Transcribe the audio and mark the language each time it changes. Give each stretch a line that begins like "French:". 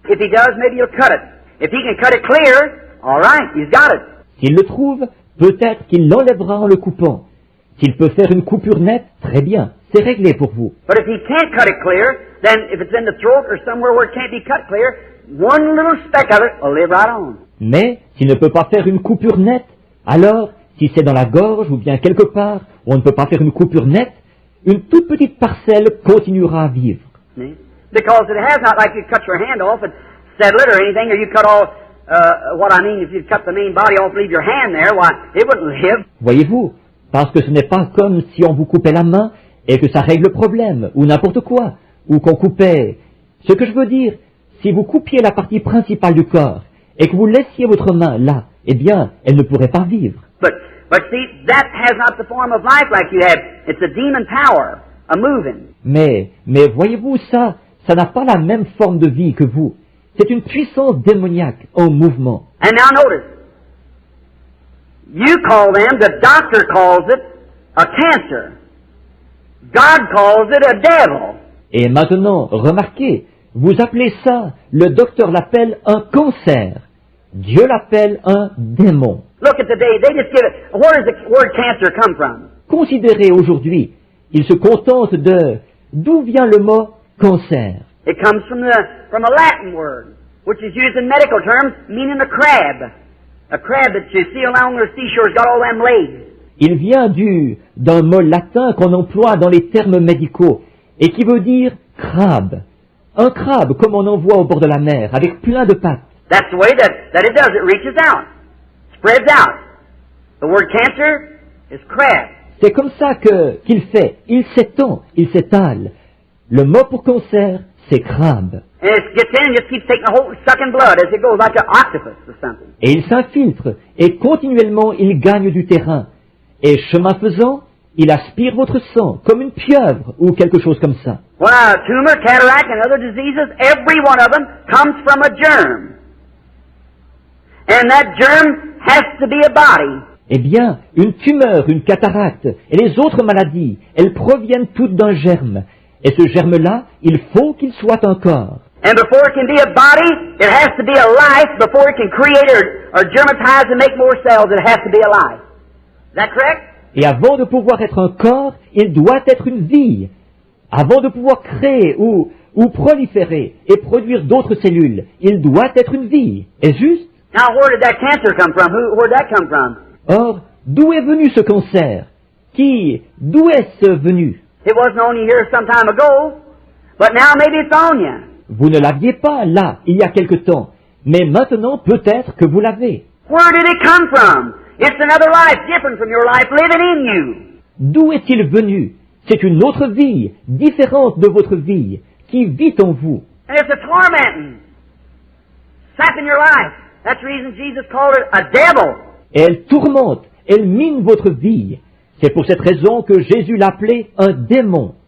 English: If he does, maybe he'll cut it. If he can cut it clear, all right, he's got it.
French: S'il le trouve, peut-être qu'il l'enlèvera en le coupant. S'il peut faire une coupure nette, très bien, c'est réglé pour vous.
English: But if he can't cut it clear, then if it's in the throat or somewhere where it can't be cut clear, one little speck of it will live right on.
French: Mais s'il ne peut pas faire une coupure nette, alors, si c'est dans la gorge ou bien quelque part où on ne peut pas faire une coupure nette, une toute petite parcelle continuera à vivre.
English: Because it has not like you cut your hand off and settle it or anything, or you cut all, what I mean, if you cut the main body off, leave your hand there, why, it wouldn't live.
French: Voyez-vous, parce que ce n'est pas comme si on vous coupait la main et que ça règle le problème, ou n'importe quoi, ou qu'on coupait. Ce que je veux dire, si vous coupiez la partie principale du corps et que vous laissiez votre main là, eh bien, elle ne pourrait pas vivre.
English: But see, that has not the form of life like you have. It's a demon power, a moving.
French: Mais voyez-vous ça n'a pas la même forme de vie que vous. C'est une puissance démoniaque en mouvement.
English: And now notice, you call them, the doctor calls it, a cancer. God calls it a devil.
French: Et maintenant, remarquez, Vous appelez ça, le docteur l'appelle un cancer. Dieu l'appelle un démon.
English: Look at today, they just give it. Where does the word cancer come from?
French: Considérez aujourd'hui, il se contente de d'où vient le mot cancer.
English: It comes from a Latin word, which is used in medical terms, meaning a crab. A crab that you see along the seashore has got all them legs.
French: Il vient d'un mot latin qu'on emploie dans les termes médicaux et qui veut dire crabe. Un crabe comme on en voit au bord de la mer, avec plein de pattes.
English: That's the way that it does. It reaches out, spreads out. The word cancer is crab.
French: C'est comme ça qu'il fait. Il s'étend, il s'étale. Le mot pour cancer, c'est crabe.
English: And it gets in and just keeps taking a whole sucking blood as it goes, like an octopus or something.
French: Et il s'infiltre, et continuellement il gagne du terrain. Et chemin faisant, il aspire votre sang, comme une pieuvre, ou quelque chose comme ça.
English: Well, a tumor, cataract, and other diseases, every one of them comes from a germ. And that germ has to be a body.
French: Eh bien, une tumeur, une cataracte, et les autres maladies, elles proviennent toutes d'un germe. Et ce germe-là, il faut qu'il soit un corps.
English: And before it can be a body, it has to be a life. Before it can create or germatize and make more cells, it has to be a life. Is that correct?
French: Et avant de pouvoir être un corps, il doit être une vie. Avant de pouvoir créer ou proliférer et produire d'autres cellules, il doit être une vie. Est-ce juste?
English: Now, where did that cancer come from? Where did that come from?
French: Or, d'où est venu ce cancer? D'où est-ce venu?
English: It wasn't on you here some time ago, but now maybe it's on you.
French: Vous ne l'aviez pas là, il y a quelque temps, mais maintenant peut-être que vous l'avez.
English: Where did it come from? It's another life different from your life living in you.
French: D'où est-il venu? C'est une autre vie, différente de votre vie, qui vit en vous.
English: And it's a tormenting, sapping your life. That's the reason Jesus called it a devil.
French: Et elle tourmente, elle mine votre vie. C'est pour cette raison que Jésus l'appelait un démon.